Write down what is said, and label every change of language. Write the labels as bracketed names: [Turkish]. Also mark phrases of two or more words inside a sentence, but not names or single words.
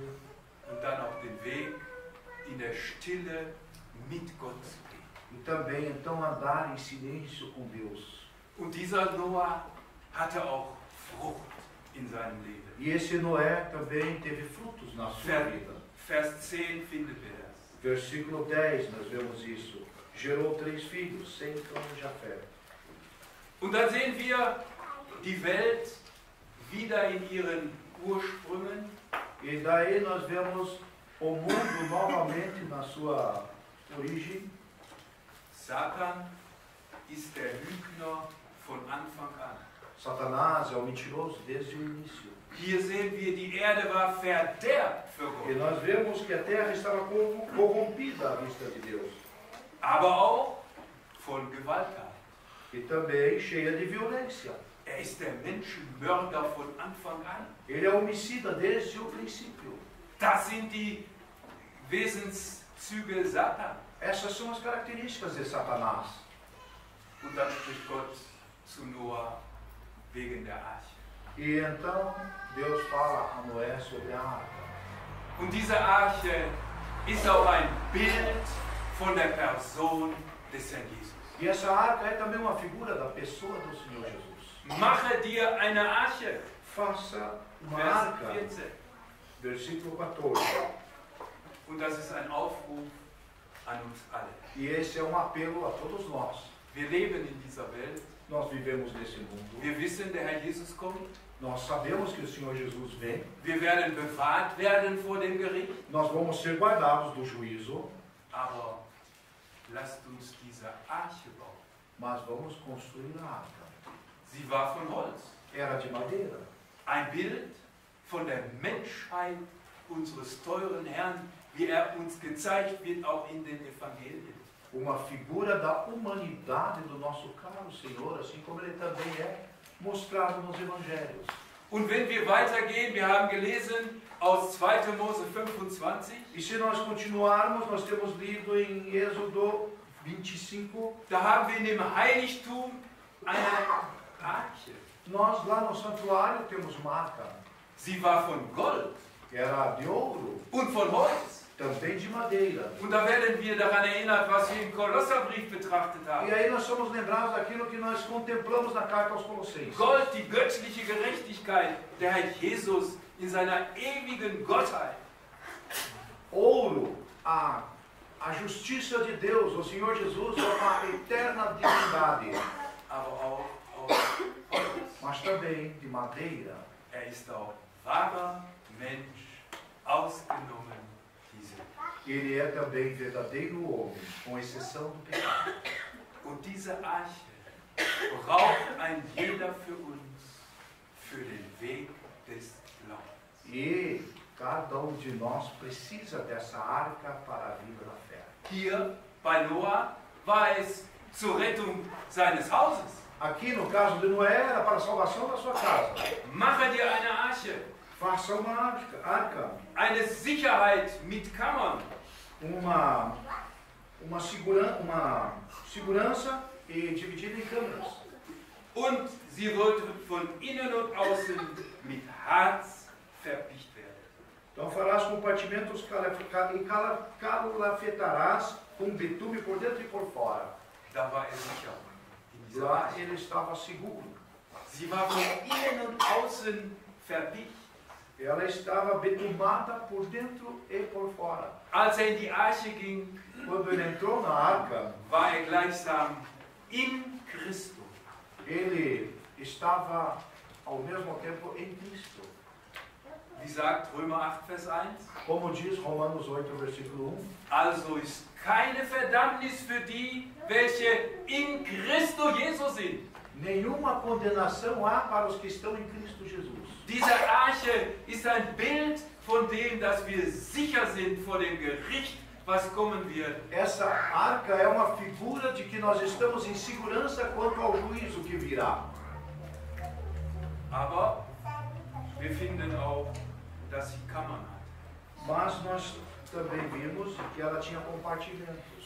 [German] Und dann auf den Weg in der Stille mit Gott zu gehen. [Portuguese] E também, então, andar em silêncio com Deus. [German] Und dieser Noah hatte auch Frucht in seinem Leben. [Portuguese] E esse Noé também teve frutos na sua vida. [German] Vers 10 findet wir das. [Portuguese] Versículo 10, nós vemos isso. Gerou 3 filhos, Sem, Cã e Jafé. [German] Und dann sehen wir die Welt wieder in ihren Ursprüngen. [Portuguese] E daí nós vemos o mundo novamente na sua origem. [German] Satan ist der Lügner von Anfang an. [Portuguese] Satanás é o mentiroso desde o início. [German] Hier sehen wir, die Erde war verderbt für [Portuguese] E [German] Gott, [Portuguese] nós vemos que a terra estava corrompida à vista de Deus. [German] aber auch von Gewalttaten. [Portuguese] E também cheia de violência. [German] Er ist der Menschenmörder von Anfang an. [Portuguese] Ele é homicida desde o princípio. [German] Das sind die Wesenszüge Satan. [Portuguese] Essas são as características de Satanás. [German] Und dann spricht Gott zu Noah wegen der Arche. [Portuguese] E então Deus fala a Noé sobre a arca. [German] Und diese Arche ist auch ein Bild von der Person des Herrn Jesus. [Portuguese] E essa arca é também uma figura da pessoa do Senhor Jesus. [German] Mache dir eine Arche. [Portuguese] Faça uma [German] Vers [Portuguese] arca. 14. Versículo 14. [German] Und das ist ein Aufruf an uns alle. [Portuguese] E esse é um apelo a todos nós. [German] Wir leben in dieser Welt. [Portuguese] Nós vivemos nesse mundo. [German] Wir wissen, der Herr Jesus kommt. [Portuguese] Nós sabemos que o Senhor Jesus vem. [German] Wir werden bewahrt werden vor dem Gericht. [Portuguese] Nós vamos ser guardados do juízo. [German] Aber lasst uns diese Arche bauen. [Portuguese] Mas vamos construir a arca. [German] Sie war von Holz. [Portuguese] Era de madeira. [German] Ein Bild von der Menschheit unseres teuren Herrn, wie er uns gezeigt wird, auch in den Evangelien. [Portuguese] Uma figura da humanidade do nosso caro Senhor, assim como ele também é mostrado nos evangelhos. [German] Und wenn wir weitergehen, wir haben gelesen aus 2. Mose 25, [Portuguese] E se nós continuarmos, nós temos lido em Êxodo 25, [German] da haben wir in dem Heiligtum eine Arche. [Portuguese] nós lá no santuário temos uma arca. [German] Sie war von Gold [Portuguese] Era de ouro, [German] und von Holz. [Portuguese] também de madeira. [German] Und da werden wir daran erinnert, was wir im Kolosserbrief betrachtet [Portuguese] E [German] haben. [Portuguese] aí nós somos lembrados daquilo que nós contemplamos na carta aos Colossenses. [German] Gold, die göttliche Gerechtigkeit, der Herr Jesus in seiner ewigen Gottheit. [Portuguese] Ouro, a A justiça de Deus, o Senhor Jesus, é uma eterna divindade, [German] aber auch aus Holz. [Portuguese] mas também de madeira. [German] Ist auch wahrer Mensch, ausgenommen diese. [Portuguese] Ele é também verdadeiro homem, com exceção do pecado. [German] Und diese Arche braucht ein jeder für uns, für den Weg des Glaubens. [Portuguese] E cada de nós precisa dessa arca para a vida da fé. [German] Hier bei Noah war es zur Rettung seines Hauses. [Portuguese] Aqui no caso de Noé era para a salvação da sua casa. [German] Mache dir eine Arche, [Portuguese] Faça uma arca, [German] eine Sicherheit mit Kammern. [Portuguese] uma segurança e dividida em câmaras. [German] Und sie sollte von innen und außen mit Harz verpicht werden. [Portuguese] Então farás compartimentos e calafetarás com betume por dentro e por fora. [German] Da war sicher. In dieser [Portuguese] Lá [German] Arche. [Portuguese] ele estava seguro. [German] Sie war von innen und außen verpicht. [Portuguese] Ela estava betumada por dentro e por fora. [German] Als in die Arche ging, [Portuguese] Quando ele entrou na arca, [German] war gleichsam in Christus. [Portuguese] ele estava ao mesmo tempo em Cristo. [German] Wie sagt Römer 8, Vers 1? [Portuguese] Como diz Romanos 8, versículo 1. [German] Also ist keine Verdammnis für die, welche in Christo Jesus sind. [Portuguese] Nenhuma condenação há para os que estão em Cristo Jesus. [German] Diese Arche ist ein Bild von dem, dass wir sicher sind vor dem Gericht, was kommen wird. [Portuguese] Essa arca é uma figura de que nós estamos em segurança quanto ao juízo que virá. [German] Aber wir finden auch, dass sie Kammern hat. [Portuguese] Mas nós também vimos que ela tinha compartimentos.